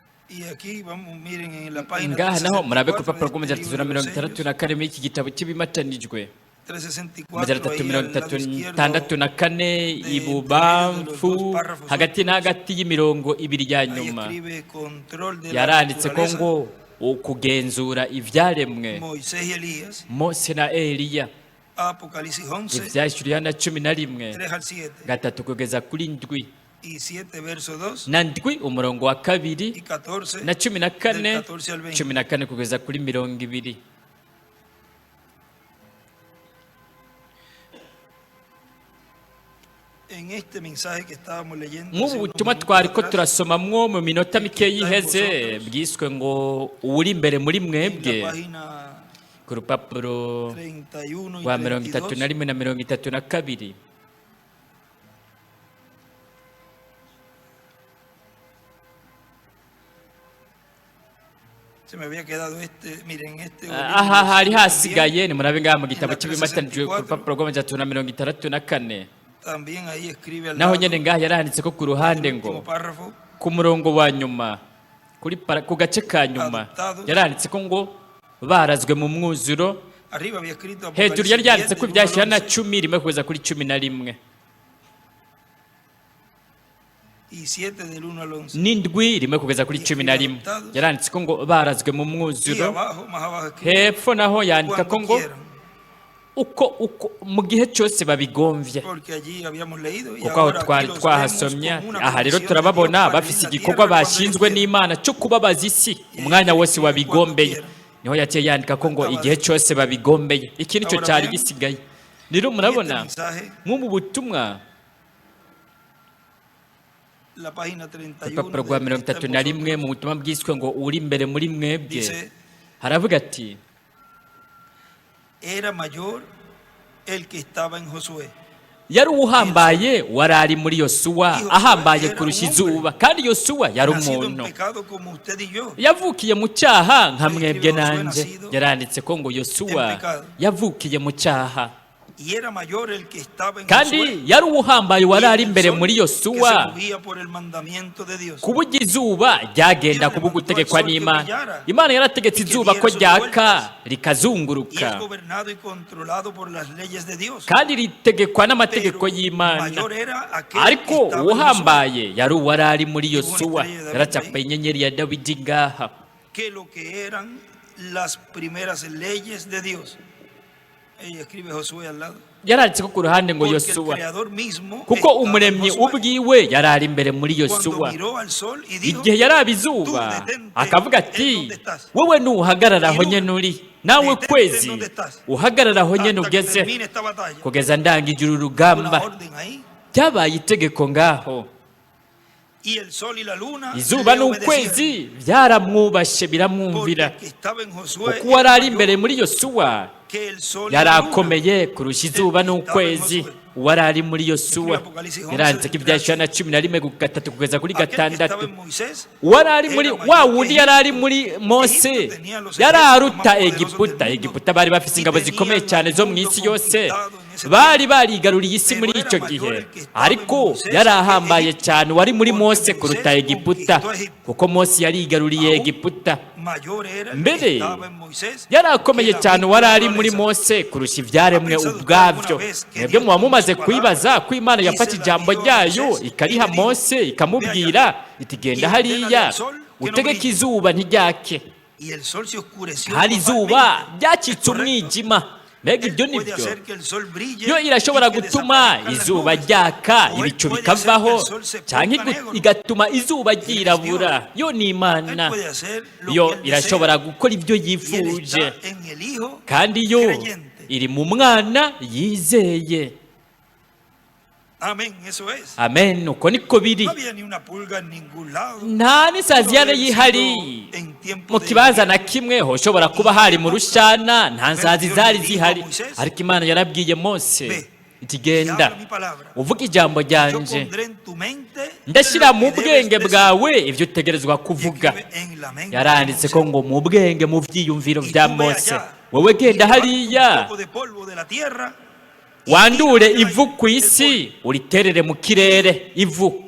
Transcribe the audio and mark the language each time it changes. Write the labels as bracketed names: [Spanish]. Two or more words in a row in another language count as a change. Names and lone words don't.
[Spanish] Y aquí vamos, miren en la página [Rundi] ngaha naho murabe ku [Spanish] 364 [Rundi] rupapuro [Spanish] de este libro de los sellos, [Rundi] rw'umurongo muri iki gitabo cy'ibimatanijwe [Spanish] 364 [Rundi] amajana [Spanish] ahí al lado izquierdo [Rundi] 364 ibubamfu hagati na hagati y'imirongo ibiri ya [Spanish] ahí [Rundi] nyuma [Spanish] escribe control de la [Rundi] yaranditse ko [Spanish] naturaleza, [Rundi] ngo ukugenzura ibyaremwe [Spanish] Moisés y Elías, [Rundi] Mose na Eliya [Spanish] Apocalipsis 11, [Rundi] ibyashyuriye na 11 [Spanish] 3 al 7 [Rundi] gatatu kugeza kuri ndwi [Spanish] y 7 verso 2 [Rundi] na ndwi umurongo wa kabiri [Spanish] y 14 [Rundi] na 14 [Spanish] del 14 al 20. [Rundi] 14 kugeza kuri 20. [Spanish] En este mensaje que estábamos leyendo [Rundi] nk'ubu [Spanish] hace unos [Rundi] butumwa [Spanish] minutos [Rundi] twari ko [Spanish] atrás, [Rundi] turasomamwo mu minota mikeya iheze bwiswe ngo uri imbere muri [Spanish] en [Rundi] mwebwe [Spanish] la página [Rundi] ku rupapuro [Spanish] 31 y [Rundi] rwa [Spanish] 32, [Rundi] 31 na 32. [Spanish] se me había quedado este, miren, este [Rundi] aha hari [Spanish] también, [Rundi] hasigaye ni murabe ngaha mu gitabo [Spanish] En la [Rundi] cy'ibimatanijwe ku [Spanish] 364, [Rundi] rupapuro rw'64 [Spanish] también ahí escribe al [Rundi] naho [Spanish] lado [Rundi] nyene ngaha yaranditse ko ku ruhande [Spanish] del [Rundi] ngo [Spanish] último párrafo, [Rundi] ku murongo wa nyuma ku gace ka nyuma [Spanish] Adoptados. [Rundi] yaranditse ko ngo barazwe mu mwuzuro [Spanish] arriba había escrito [Rundi] hejuru yari yanditse ko [Spanish] Apocalipsis 10 [Rundi] ibyashyira na [Spanish] del 1 al 11, [Rundi] 10 rimwe kugeza kuri 11 [Spanish] y 7 del 1 al 11. [Rundi] n'indwi rimwe kugeza kuri 11 yaranditse ko ngo barazwe mu [Spanish] Y [Rundi] mwuzuro [Spanish] abajo, más abajo escribe, [Rundi] hepfo naho yandika ko [Spanish] cuando [Rundi] ngo [Spanish] quieran, [Rundi] uko mu gihe cyose babigomvye [Spanish] porque allí habíamos leído y [Rundi] kuko aho [Spanish] ahora aquí [Rundi] twari [Spanish] los [Rundi] twahasomye [Spanish] vemos como una [Rundi] aha rero [Spanish] comisión de [Rundi] turababona [Spanish] Dios para [Rundi] bafise [Spanish] vivir la [Rundi] igikorwa [Spanish] tierra cuando [Rundi] bashinzwe [Spanish] ellos quieran. [Rundi] n'Imana cyo kubabaza isi umwanya wose wabigombeye niho yaciye yandika ko ngo igihe cyose babigombeye iki nicyo cyari gisigaye rero [Spanish] Y [Rundi] murabona [Spanish] este mensaje, [Rundi] nk'ubu butumwa [Spanish] la página 31 [Rundi] urupapuro rwa [Spanish] de Está en [Rundi] 31 [Spanish] vosotros, [Rundi] mu butumwa bwiswe ngo uri imbere muri mwebwe [Spanish] dice, [Rundi] haravuga ati [Spanish] era mayor el que estaba en Josué. [Rundi] yari uhambaye wari ari muri Yosuwa ahambaye kurusha izuba kandi Yosuwa yari [Spanish] Nacido en [Rundi] umuntu [Spanish] pecado como usted y yo. [Rundi] yavukiye mu cyaha nka mwebwe nanjye yaranditse ko ngo Yosuwa yavukiye mu cyaha [Spanish] Y era mayor el que estaba en [Rundi] kandi [Spanish] Josué [Rundi] yari uhambaye wari ari [Spanish] que el [Rundi] imbere [Spanish] sol [Rundi] muri [Spanish] que se [Rundi] Yosuwa [Spanish] movía por el mandamiento de Dios. [Rundi] ku buryo izuba ryagenda ku gutegekwa n'Imana Imana yarategetse izuba ko ryaka [Spanish] Y [Rundi] rikazunguruka [Spanish] es gobernado y controlado por las leyes de Dios. [Rundi] kandi ritegekwa n'amategeko [Spanish] Pero [Rundi] y'Imana [Spanish] mayor era aquel [Rundi] ariko [Spanish] que estaba en Josué, [Rundi] uhambaye yari uwari ari muri Yosuwa yaracapaye inyenyeri ya Dawidi ngaha [Spanish] que lo que eran las primeras leyes de Dios. Ella escribe Josué al lado. [Rundi] yaranditse ko ku ruhande ngo [Spanish] Porque el [Rundi] Yosuwa [Spanish] creador mismo [Rundi] kuko [Spanish] estaba en [Rundi] umuremyi [Spanish] Josué. [Rundi] ubwiwe yari ari imbere muri [Spanish] Cuando [Rundi] Yosuwa [Spanish] miró al sol y dijo, [Rundi] igihe yaraba izuba akavuga ati wowe nuhagarara aho nyene uri nawe kwezi uhagarara aho nyene [Spanish] hasta que [Rundi] ugeze [Spanish] termine esta batalla. [Rundi] kugeza ndangije uru [Spanish] Una [Rundi] rugamba [Spanish] orden ahí. [Rundi] byabaye itegeko ngaho [Spanish] Y el sol y la luna [Rundi] izuba [Spanish] le obedecían. [Rundi] n'ukwezi byaramwubashe [Spanish] Porque [Rundi] biramwumvira [Spanish] el que estaba en Josué [Rundi] kuko wari ari [Spanish] era [Rundi] imbere [Spanish] mayor [Rundi] muri Yosuwa [Spanish] que el sol y [Rundi] yari [Spanish] la luna. [Rundi] akomeye kurusha izuba n'ukwezi uwari ari muri Yosuwa yaranditse ko ibyashyira na 11 ku gatatu kugeza kuri [Spanish] Aquel que estaba [Rundi] gatandatu [Spanish] en Moisés [Rundi] uwari ari muri wa wundi yari ari muri Mose yari aruta Egiputa bari bafise ingabo zikomeye cyane zo mu isi yose bari barigaruriye isi muri icyo gihe ariko yari ahambaye cyane wari muri Mose kuruta Egiputa kuko Mose yarigaruriye Egiputa [Spanish] mayor era el [Rundi] mbere [Spanish] que estaba en Moisés [Rundi] yari akomeye [Spanish] que la [Rundi] cyane [Spanish] misma [Rundi] wari ari muri [Spanish] naturaleza. [Rundi] Mose kurusha ibyaremwe ubwabyo mwebwe muba mumaze kwibaza ko Imana yafata ijambo ryayo ikariha Mose ikamubwira iti genda hariya utegeka izuba ntiryake [Spanish] Y el sol se oscureció [Rundi] hari izuba [Spanish] totalmente. [Rundi] ryacitse [Spanish] Es correcto. [Rundi] umwijima mbega ibyo [Spanish] Puede [Rundi] nibyo [Spanish] hacer que el sol brille [Rundi] yo irashobora [Spanish] y que [Rundi] gutuma [Spanish] desaparezcan las [Rundi] izuba [Spanish] nubes. [Rundi] ryaka [Spanish] O él [Rundi] ibicu [Spanish] puede [Rundi] bikavaho [Spanish] hacer que el sol se [Rundi] cyangwa [Spanish] ponga negro. [Rundi] igatuma izuba ryirabura yo ni [Spanish] Él [Rundi] Imana [Spanish] puede hacer lo [Rundi] yo [Spanish] que él [Rundi] irashobora [Spanish] desea. [Rundi] gukora ibyo [Spanish] Y él [Rundi] yifuje [Spanish] está en el Hijo [Rundi] kandi yo [Spanish] creyente. [Rundi] iri mu mwana yizeye [Spanish] Amén, eso es. [Rundi] amen uko niko biri [Spanish] No había ni una pulga en ningún lado. [Rundi] nta n'isazi yari yihari [Spanish] En tiempo [Rundi] mu [Spanish] de [Rundi] kibanza na kimwe hoshobora kuba hari mu rushana nta nsazi zari zihari ariko Imana yarabwiye Mose iti [Spanish] y [Rundi] genda [Spanish] habla mi palabra. [Rundi] uvuga ijambo [Spanish] Yo [Rundi] ryanje [Spanish] pondré en tu mente [Rundi] ndashyira [Spanish] lo [Rundi] mu [Spanish] que [Rundi] bwenge [Spanish] debes decir. [Rundi] bwawe ibyo utegerezwa [Spanish] Y [Rundi] kuvuga [Spanish] escribe en la mente [Rundi] yaranditse [Spanish] de [Rundi] ko [Spanish] Moisés. [Rundi] ngo mu bwenge mu byiyumviro [Spanish] Y [Rundi] bya [Spanish] tú ve [Rundi] Mose [Spanish] allá, [Rundi] wowe [Spanish] y [Rundi] genda [Spanish] levanta [Rundi] hariya [Spanish] un poco de polvo de la tierra [Rundi] wandure ivu ku isi uriterere mu kirere ivu